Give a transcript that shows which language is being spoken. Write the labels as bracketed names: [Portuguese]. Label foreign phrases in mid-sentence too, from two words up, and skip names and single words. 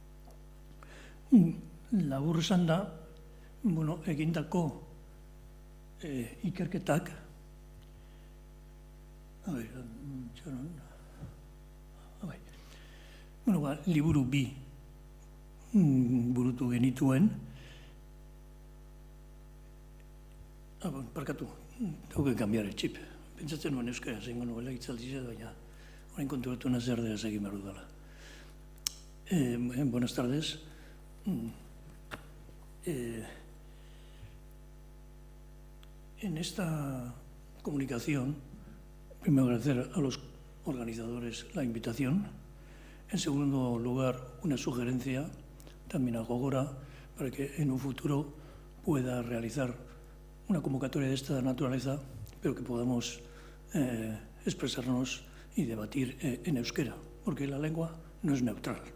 [Basque] Labur esan da, egindako ikerketak liburu bi burutu genituen. Parkatu, dauke [Spanish] cambiar el chip. [Basque] Pentsatzen nuen euskara zengo nuela hitzaldia, baina orain konturatu naiz erderaz egin behar dudala. [Spanish] Buenas tardes. En esta comunicación, primero agradecer a los organizadores la invitación. En segundo lugar, una sugerencia también a Gogora para que en un futuro pueda realizar una convocatoria de esta naturaleza, pero que podamos expresarnos y debatir en euskera, porque la lengua no es neutral.